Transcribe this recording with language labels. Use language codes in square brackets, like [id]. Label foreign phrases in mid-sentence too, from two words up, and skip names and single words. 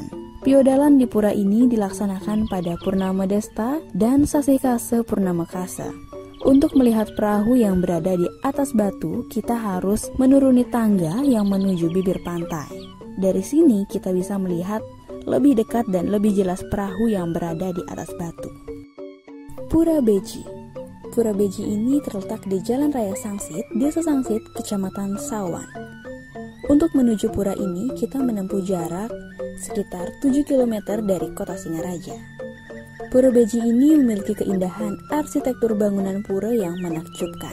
[id] Piodalan di pura ini dilaksanakan pada Purnama Desta dan Sasikase Purnama Kasa. Untuk melihat perahu yang berada di atas batu, kita harus menuruni tangga yang menuju bibir pantai. Dari sini kita bisa melihat lebih dekat dan lebih jelas perahu yang berada di atas batu. Pura Beji. Pura Beji ini terletak di Jalan Raya Sangsit, Desa Sangsit, Kecamatan Sawan. Untuk menuju pura ini, kita menempuh jarak sekitar 7 km dari kota Singaraja. Pura Beji ini memiliki keindahan arsitektur bangunan pura yang menakjubkan.